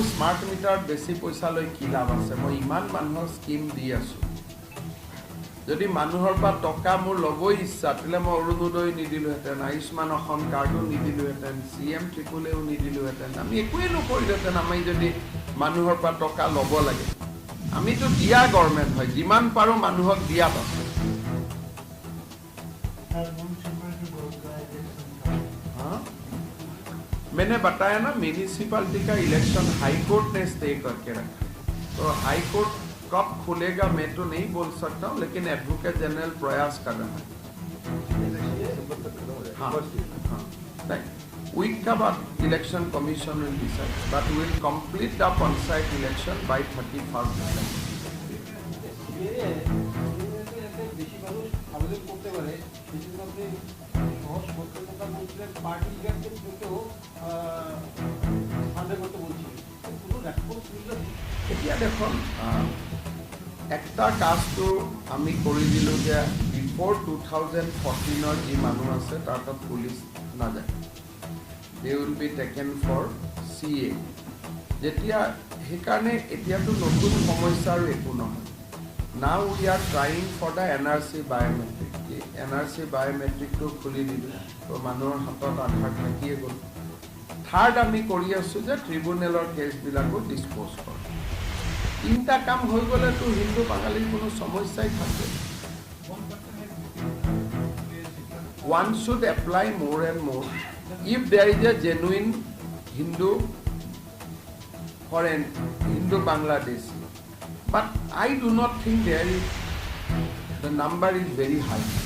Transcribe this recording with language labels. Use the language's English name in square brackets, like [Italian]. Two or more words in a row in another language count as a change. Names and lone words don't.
[Assamese] স্মাৰ্ট মিটাৰত বেছি পইচা লৈ কি লাভ আছে মই ইমান মানুহৰ স্কিম দি আছোঁ যদি মানুহৰ পৰা টকা মোৰ ল'বই ইচ্ছা তেতিয়াহ'লে মই অৰুণোদয় নিদিলোহেঁতেন আয়ুষ্মান অসম কাৰ্ডো নিদিলোহেঁতেন CM ট্ৰিপুলেও নিদিলোহেঁতেন আমি একোৱেই নকৰিলোহেঁতেন আমি যদি মানুহৰ পৰা টকা ল'ব লাগে আমিতো দিয়া গভৰ্ণমেণ্ট হয় যিমান পাৰোঁ মানুহক দিয়া পাছত [Hindi] मैंने बताया ना म्यूनिसिपैलिटी का इलेक्शन [English] high court [Hindi] ने स्टे करके रखा तो [English] high court [Hindi] कब खुलेगा मैं तो नहीं बोल सकता हूँ लेकिन [English] advocate general [Hindi] प्रयास कर रहा है हाँ वीक का बाद [English] election commission will decide but will complete the panchayat election by 31st [Assamese] এতিয়া দেখোন একটা কাজটো আমি কৰি দিলোঁ যে বিফোৰ 2014 যি মানুহ আছে তাৰ তাত পুলিচ নাযায় [English] they will be taken for CA [Assamese] যেতিয়া সেইকাৰণে এতিয়াতো নতুন সমস্যা আৰু একো নহয় [English] Now we are trying for the NRC biometric. [Assamese] NRC biometric to খুলি দিলো তো মানুহৰ হাতত আধাৰ থাকিয়ে গ'ল। থাৰ্ড আমি কৰি আছো যে ট্ৰিবিউনেলৰ কেছবিলাকো ডিছপ'জ কৰে। তিনিটা কাম হৈ গ'লেতো হিন্দু বাঙালীৰ কোনো সমস্যাই থাকে। [English] One should apply more and more if there is a genuine Hindu foreign Hindu Bangladeshi. But I do not think the number is very high.